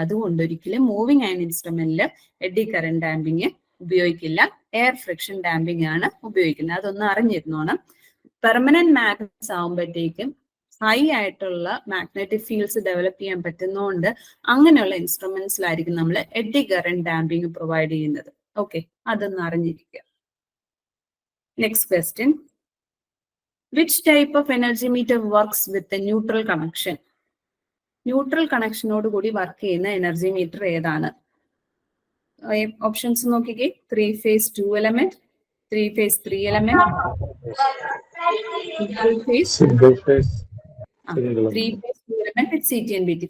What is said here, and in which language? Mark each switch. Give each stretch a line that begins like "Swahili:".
Malayalam: അതുകൊണ്ട് ഒരിക്കലും moving iron ഇൻസ്ട്രുമെന്റിൽ AD current damping ഉപയോഗിക്കില്ല, എയർ ഫ്രിക്ഷൻ ഡാമ്പിംഗ് ആണ് ഉപയോഗിക്കുന്നത്. അതൊന്ന് അറിഞ്ഞിരുന്നോണം. പെർമനന്റ് മാഗ്നറ്റ്സ് ആകുമ്പോഴത്തേക്കും ഹൈ ആയിട്ടുള്ള മാഗ്നറ്റിക് ഫീൽഡ്സ് ഡെവലപ്പ് ചെയ്യാൻ പറ്റുന്നതുകൊണ്ട് അങ്ങനെയുള്ള ഇൻസ്ട്രുമെന്റ്സിലായിരിക്കും നമ്മൾ എഡി കറന്റ് ഡാമ്പിംഗ് പ്രൊവൈഡ് ചെയ്യുന്നത്. ഓക്കെ, അതൊന്ന് അറിഞ്ഞിരിക്കുക. Next question.
English: Which type of energy meter works with the neutral connection?
Malayalam: Neutral കണക്ഷനോട് കൂടി വർക്ക് ചെയ്യുന്ന എനർജി മീറ്റർ ഏതാണ്? ഓപ്ഷൻസ് നോക്കിക്കേ.
English: 3 phase 2 element, 3 phase 3 element, single phase 3 phase 2 element with CT and BT.